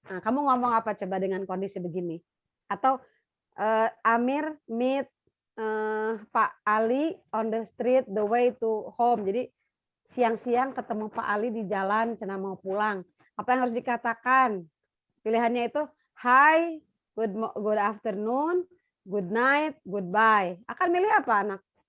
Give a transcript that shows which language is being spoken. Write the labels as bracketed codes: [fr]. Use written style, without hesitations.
[id] Nah, kamu ngomong apa coba dengan kondisi begini? [en] Atau Amir meet Pak Ali on the street the way to home. [id] Jadi siang-siang ketemu Pak Ali di jalan cenah mau pulang. Apa yang harus dikatakan? Pilihannya itu hi, good afternoon, good night, goodbye. Akan milih apa anak?